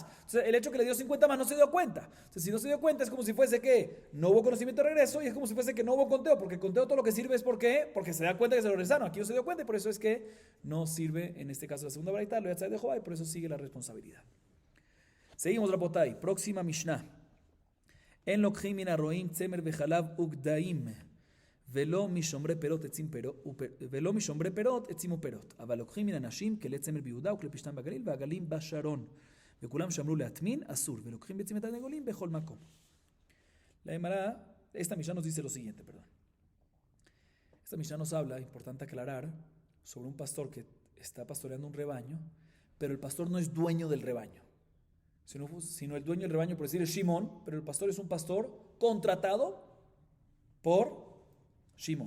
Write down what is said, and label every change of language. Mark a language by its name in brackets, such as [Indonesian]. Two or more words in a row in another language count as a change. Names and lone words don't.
[Spanish] Entonces, el hecho que le dio 50 más no se dio cuenta. Entonces, si no se dio cuenta, es como si fuese que no hubo conocimiento de regreso y es como si fuese que no hubo conteo, porque el conteo todo lo que sirve es porque se da cuenta que se lo regresaron. Aquí no se dio cuenta y por eso es que no sirve, en este caso, la segunda baraita, lo de Jehová, y por eso sigue la responsabilidad. Seguimos, Rabotai. Próxima Mishnah. [Hebrew] En lוקחים מן הרועים צמר וחלב וגדיים ולא משומרי פירות עצים ופירות אבל לוקחים מן הנשים כלי צמר ביהודה וכלי פשתן בגליל והגלים בשרון וכולם שמרו להטמין אסור ולוקחים ביצים ותרנגולים בכל מקום. [Spanish] La Gemara, esta Mishnah nos dice lo siguiente, perdón. Esta Mishnah nos habla, importante aclarar, sobre un pastor que está pastoreando un rebaño, pero el pastor no es dueño del rebaño. Sino el dueño del rebaño, por decir, es Shimon, pero el pastor es un pastor contratado por Shimon.